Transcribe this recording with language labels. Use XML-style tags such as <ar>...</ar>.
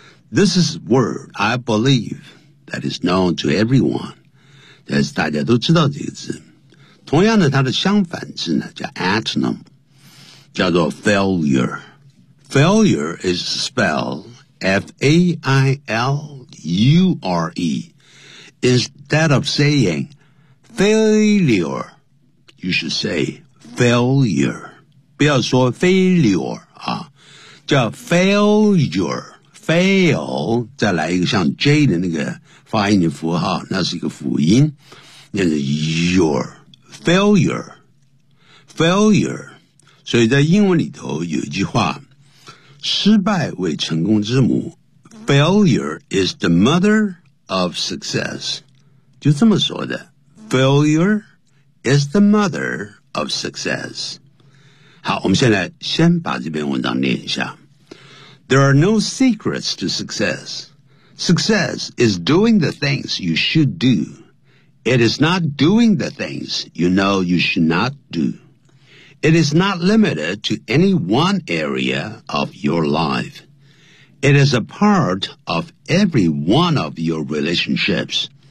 <en>This is word, I believe, that is known to everyone.</en> <zh>但是大家都知道这个字。同样的，它的相反字呢，叫 antonym。叫做 failure.</zh> <en>Failure is spelled F-A-I-L-U-R-E. Instead of saying failure, you should say failure.</en> <zh>不要说 failure, 啊，叫 failure. Fail, 再来一个像 J 的那个发音的符号，那是一个辅音，那是 your. Failure. Failure. 所以在英文里头有一句话，失败为成功之母，</zh> <en>Failure is the mother of success.</en> <zh>就这么说的，</zh> <en>Failure is the mother of success.</en> <zh>好，我们现在先把这篇文章念一下。</zh> <en>There are no secrets to success. Success is doing the things you should do. It is not doing the things you know you should not do. It is not limited to any one area of your life. It is a part of every one of your relationships.</en>